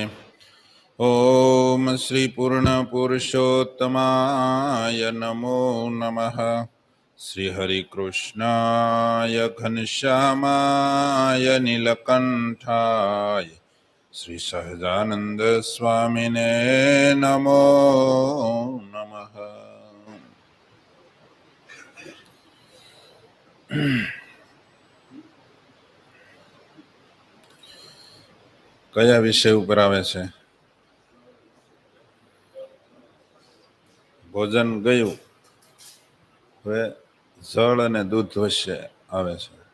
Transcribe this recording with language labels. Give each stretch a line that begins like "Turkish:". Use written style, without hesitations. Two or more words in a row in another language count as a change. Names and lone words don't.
Sanskrit: ॐ श्रीपूर्णपुरुषोत्तमाय नमो नमः। श्रीहरिकृष्णाय घनश्यामाय नीलकण्ठाय श्रीसहजानन्द स्वामिने नमो नमः।
Gujarati: કયા વિષય ઉપર આવે છે? ભોજન ગયું, હવે જળ અને દૂધ વચ્ચે આવે છે.